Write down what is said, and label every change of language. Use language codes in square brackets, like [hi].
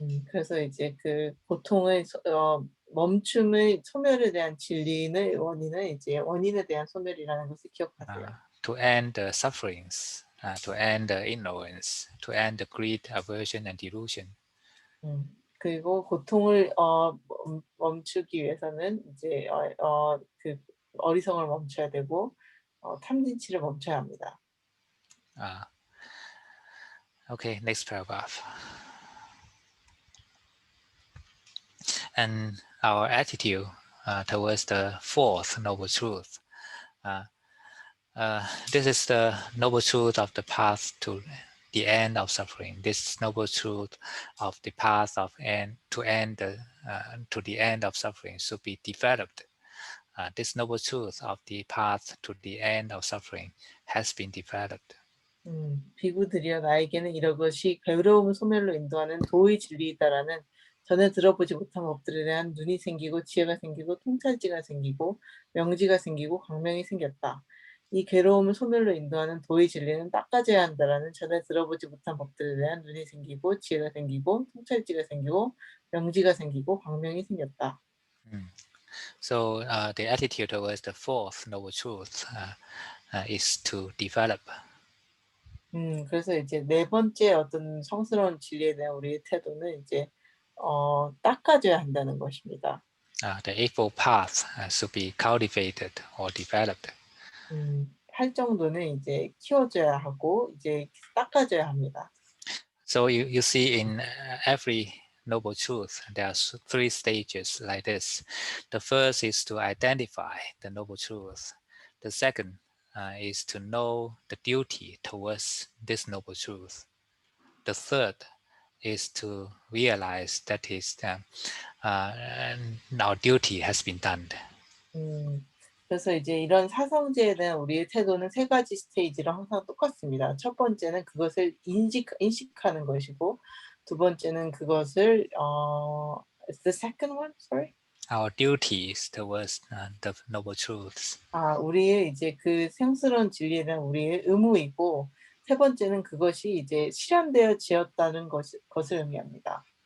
[ko] 그래서 이제 그 고통의 멈춤의 소멸에 대한 진리는 원인은 이제 원인에 대한 소멸이라는 것을 기억하세요. [en] To end the sufferings, to end the ignorance, to end the greed, aversion, and delusion. [ko] 그리고 고통을 멈추기 위해서는 이제 그 어리석음을 멈춰야 되고 탐진치를 멈춰야 합니다. [en] Okay, next paragraph. And our attitude towards the fourth noble truth. This is the noble truth of the path to the end of suffering. This noble truth of the path of to the end of suffering should be developed. This noble truth of the path to the end of suffering has been developed. [ko] 비구들이여 나에게는 이것이 괴로움을 소멸로 인도하는 도의 진리이다라는 전에 들어보지 못한 법들에 대한 눈이 생기고 지혜가 생기고 통찰지가 생기고 명지가 생기고 광명이 생겼다. 이 괴로움을 소멸로 인도하는 도의 진리는 닦아져야 한다라는 전에 들어보지 못한 법들에 대한 눈이 생기고 지혜가 생기고 통찰지가 생기고 명지가 생기고 광명이 생겼다. [en] So the attitude towards the fourth noble truth is to develop. [ko] 그래서 이제 네 번째 어떤 성스러운 진리에 대한 우리의 태도는 이제 닦아줘야 한다는 것입니다. [en] The eightfold path should be cultivated or developed. [ko] 할 정도는 이제 키워줘야 하고 이제 닦아줘야 합니다. [en] So you see in every noble truth there are three stages like this. The first is to identify the noble truth. The second is to know the duty towards this noble truth. The third is to realize that our duty has been done. [ko] 그래서 이제 이런 사성제에 대한 우리의 태도는 세 가지 스테이지로 항상 똑같습니다. 첫 번째는 그것을 인식하는 것이고, 두 번째는 그것을 [en] the second one, sorry. Our duties towards the noble truths. [ko] 우리의 이제 그 성스러운 진리에 대한 우리의 의무이고, 세 번째는 그것이 이제 실현되어지었다는 것을 의미합니다.